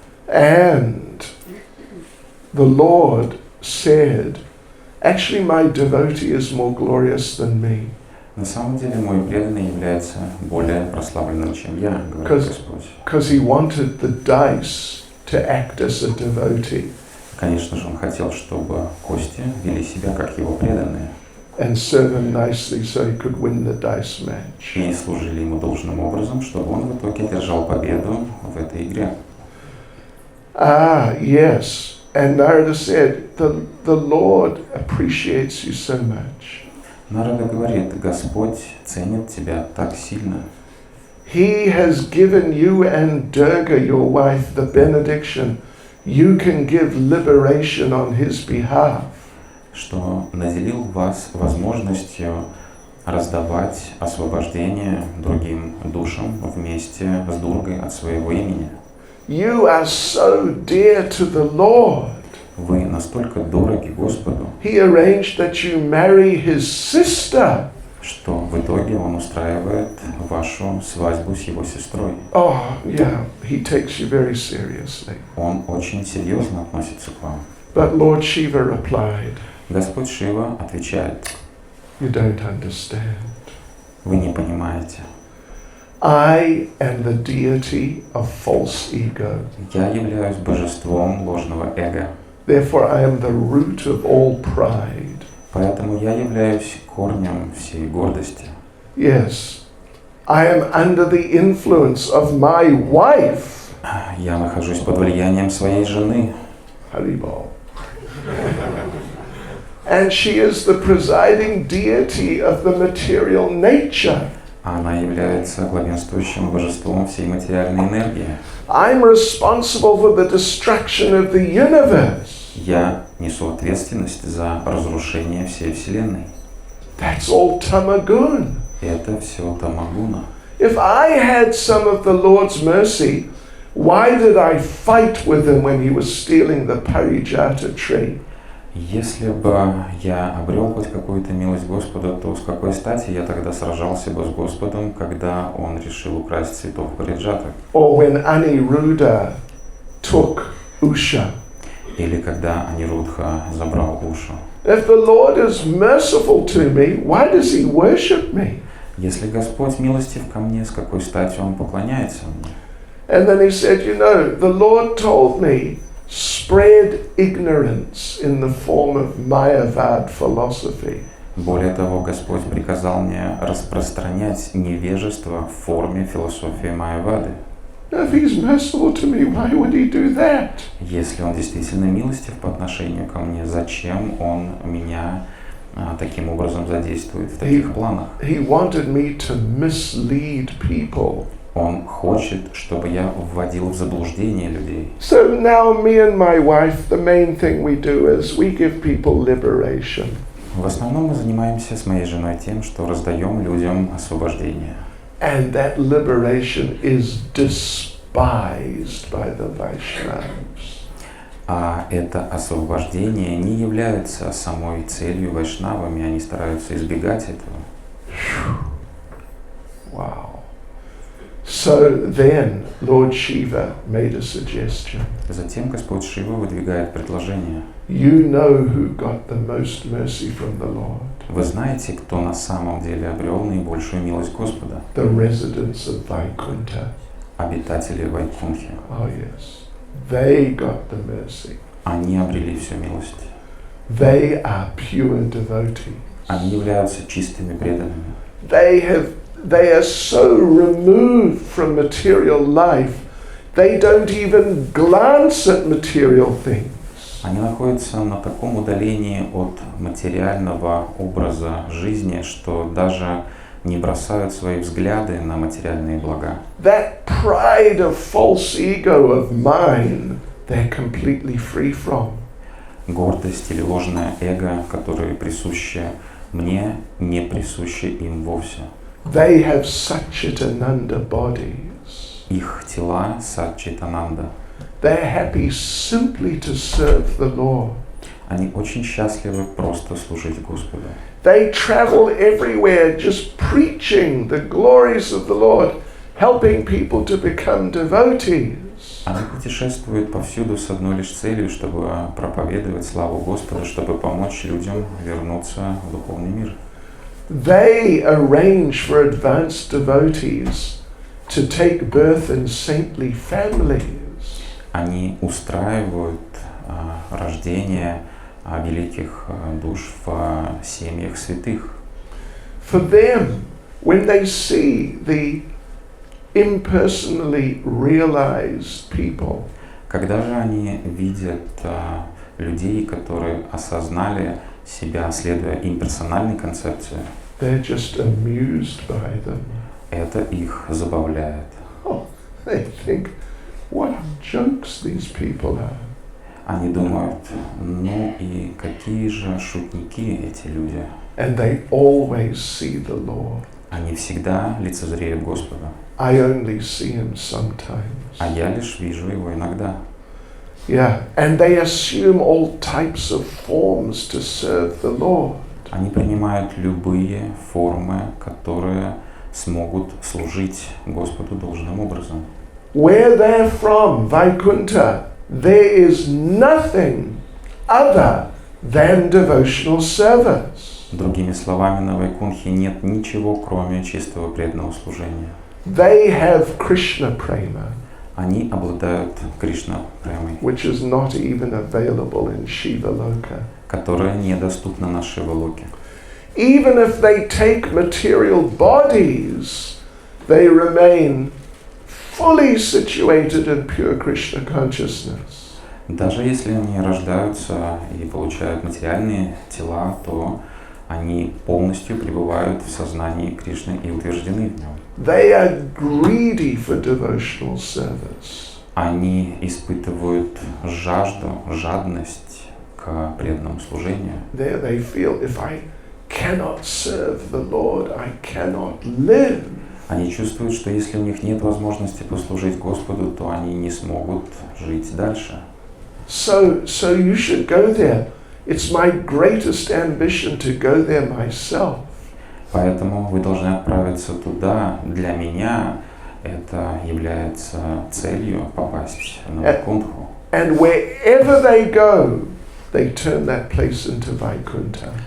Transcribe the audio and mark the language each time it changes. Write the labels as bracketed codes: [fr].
[en] And the Lord said, actually my devotee is more glorious than me. [ru] На самом деле мой преданный является более прославленным, чем я, говорит Господь. [en] Because he wanted the dice to act as a devotee. [ru] Конечно же, он хотел, чтобы кости вели себя как его преданные. [en] And serve him nicely so he could win the dice match. [ru] И служили ему должным образом, чтобы он в итоге держал победу в этой игре. [en] Yes. And Narada said, the Lord appreciates you so much. [ru] Нарада говорит, Господь ценит тебя так сильно. [en] He has given you and Durga, your wife, the benediction. You can give liberation on his behalf. [ru] Что наделил вас возможностью раздавать освобождение другим душам вместе с Дургой от своего имени. [en] You are so dear to the Lord. [ru] Вы настолько дороги Господу, [en] He arranged that you marry his sister. [ru] что в итоге Он устраивает вашу свадьбу с его сестрой. [en] Oh, yeah, he takes you very seriously. [ru] Он очень серьезно относится к вам. [en] But Lord Shiva replied, [ru] Господь Шива отвечает, [en] you don't understand. [ru] вы не понимаете. [en] I am the deity of false ego. [ru] Я являюсь божеством ложного эго. [en] Therefore I am the root of all pride. [ru] Поэтому я являюсь корнем всей гордости. [en] Yes, I am under the influence of my wife. [ru] Я нахожусь под влиянием своей жены. [sa] Haribol. [en] And she is the presiding deity of the material nature. [ru] Она является главенствующим божеством всей материальной энергии. [en] I'm responsible for the destruction of the universe. [ru] Я несу ответственность за разрушение всей Вселенной. [en] That's all Tamagun. [ru] Это все Тамагуна. [en] If I had some of the Lord's mercy, why did I fight with him when he was stealing the Parijata tree? [ru] Если бы я обрел хоть какую-то милость Господа, то с какой стати я тогда сражался бы с Господом, когда Он решил украсть цветов Париджата? [en] Or when Aniruddha took Usha. [ru] Или когда Анирудха забрал Ушу? [en] If the Lord is merciful to me, why does he worship me? [ru] Если Господь милостив ко мне, с какой стати Он поклоняется мне? [en] And then he said, you know, the Lord told me, spread ignorance in the form of Mayavad philosophy. [ru] Более того, Господь приказал мне распространять невежество в форме философии Майявады. [en] If he's merciful to me, why would he do that? [ru] Если Он действительно милостив по отношению ко мне, зачем Он меня таким образом задействует в таких планах? [en] He wanted me to mislead people. [ru] Он хочет, чтобы я вводил в заблуждение людей. [en] So now me and my wife, the main thing we do is we give people liberation. [ru] В основном мы занимаемся с моей женой тем, что раздаем людям освобождение. [en] And that liberation is despised by the Vaishnavas. [ru] А это освобождение не является самой целью вайшнавами, они стараются избегать этого. [en] Wow. So then Lord Shiva made a suggestion. [ru] Затем Господь Шива выдвигает предложение. [en] You know who got the most mercy from the Lord. [ru] Вы знаете, кто на самом деле обрел наибольшую милость Господа? [en] The residents of Vaikuntha. [ru] обитатели Вайкунхи. [en] Oh yes, they got the mercy. [ru] Они обрели всю милость. [en] They are pure devotees. [ru] Они являются чистыми преданными. [en] They are so removed from material life, they don't even glance at material things. [ru] Они находятся на таком удалении от материального образа жизни, что даже не бросают свои взгляды на материальные блага. [en] That pride of false ego of mine, they're completely free from. [ru] Гордость или ложное эго, которые присущи мне, не присущи им вовсе. [en] They have Satchitananda bodies. [ru] Их тела Саччитананда. [en] They're happy simply to serve the Lord. [ru] Они очень счастливы просто служить Господу. [en] They travel everywhere just preaching the glories of the Lord, helping people to become devotees. [ru] Они путешествуют повсюду с одной лишь целью, чтобы проповедовать славу Господа, чтобы помочь людям вернуться в духовный мир. [en] They arrange for advanced devotees to take birth in saintly families. [ru] Они устраивают рождение великих душ в семьях святых. [en] For them, when they see the impersonally realized people, [ru] Когда же они видят людей, которые осознали себя, следуя имперсональной концепции, [en] they're just amused by them. [ru] это их забавляет. [en] Oh, they think, what jokes these people are. [ru] Они думают, ну и какие же шутники эти люди. [en] And they always see the Lord. [ru] Они всегда лицезреют Господа. [en] I only see him sometimes. [ru] А я лишь вижу его иногда. [en] Yeah, and they assume all types of forms to serve the Lord. [ru] Они принимают любые формы, которые смогут служить Господу должным образом. [en] Where they're from, Vaikuntha, there is nothing other than devotional service. [ru] Другими словами, на Вайкунхе нет ничего, кроме чистого преданного служения. [en] They have Krishna prema, [ru] Они обладают Кришна-премой, [en] which is not even available in Shiva Loka. [ru] которая недоступна на Шивалоке. [en] Even if they take material bodies, they remain fully situated in pure Krishna consciousness. [ru] Даже если они rождаются и получают материальные тела, то они полностью пребывают в сознании Кришны и утверждены в нем. [en] They are greedy for devotional service. [ru] Они испытывают жажду, жадность к преданному служению. [en] There they feel, if I cannot serve the Lord, I cannot live. [ru] Они чувствуют, что если у них нет возможности послужить Господу, то они не смогут жить дальше. [en] So you should go there. It's my greatest ambition to go there myself. [ru] Поэтому вы должны отправиться туда. Для меня это является целью попасть на Вайкунху. [en] And wherever they go, they turn that place into Vaikuntha.